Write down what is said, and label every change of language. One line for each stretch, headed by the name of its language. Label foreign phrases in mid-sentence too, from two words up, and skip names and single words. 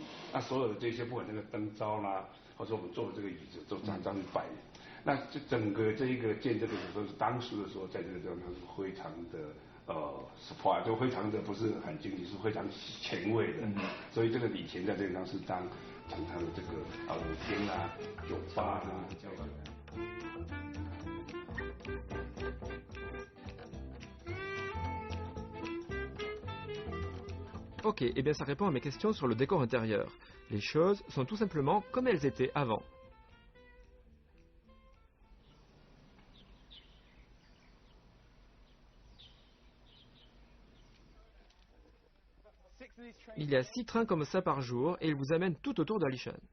Chinese: 那所有的这些，不管那个灯罩啦，或者我们坐的这个椅子，都常常摆。那这整个这一个建这个的时候，是当时的时候，在这个地方它是非常的supply， 就非常的不是很经济，是非常前卫的。所以这个以前在这个地方是常常的这个舞厅啊、酒吧啊。
French: Ok, eh bien ça répond à mes questions sur le décor intérieur. Les choses sont tout simplement comme elles étaient avant. Il y a 6 trains comme ça par jour et ils vous amènent tout autour d'Alishan.